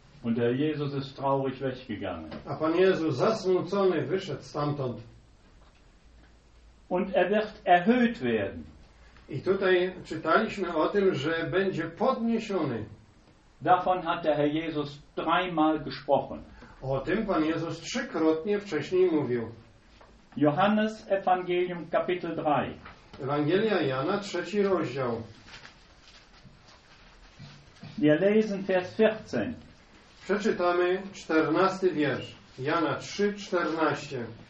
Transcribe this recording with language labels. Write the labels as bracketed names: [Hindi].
[German] Und der Jesus ist traurig weggegangen. [Polish] A Pan Jezus zasmucony wyszedł stamtąd. [German] Und er wird erhöht werden. [Polish] I tutaj czytaliśmy o tym, że będzie podniesiony. [German] Davon hat der Herr Jesus dreimal gesprochen. [Polish] O tym Pan Jezus trzykrotnie wcześniej mówił. [German] Johannes Evangelium Kapitel 3. [Polish] Ewangelia Jana, trzeci rozdział. [German] Wir lesen Vers 14. [Polish] Przeczytamy 14 wiersz. Jana 3, 14.